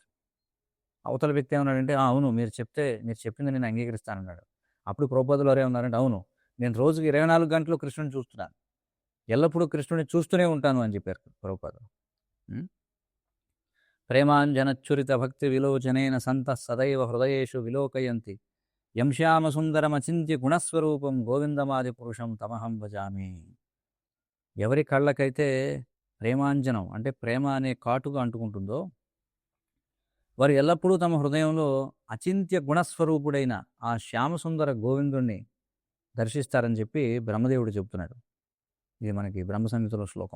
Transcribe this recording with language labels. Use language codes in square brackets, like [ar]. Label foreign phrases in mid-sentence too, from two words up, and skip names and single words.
[te] అవతల వ్యక్తి ఏమన్నాడంటే, అవును మీరు చెప్పింది నేను అంగీకరిస్తానన్నాడు. అప్పుడు ప్రభుపాదుల వారు ఏమన్నారంటే, అవును నేను రోజుకి 24 గంటలు కృష్ణుని చూస్తున్నాను, ఎల్లప్పుడూ కృష్ణుని చూస్తూనే ఉంటాను అని చెప్పారు ప్రభుపాదులు. [sa] ప్రేమాంజనచ్చురిత భక్తి విలోచనైన సంత సదైవ హృదయేషు విలోకయంతి యం శ్యామ సుందరమచింత్య గుణస్వరూపం గోవిందమాది పురుషం తమహం భజామి. [te] ఎవరి కళ్ళకైతే ప్రేమాంజనం అంటే ప్రేమ అనే కాటుగా అంటుకుంటుందో వారు ఎల్లప్పుడూ తమ హృదయంలో అచింత్య గుణస్వరూపుడైన ఆ శ్యామసుందర గోవిందుణ్ణి దర్శిస్తారని చెప్పి బ్రహ్మదేవుడు చెబుతున్నాడు. ఇది మనకి బ్రహ్మ సంహితలో శ్లోకం.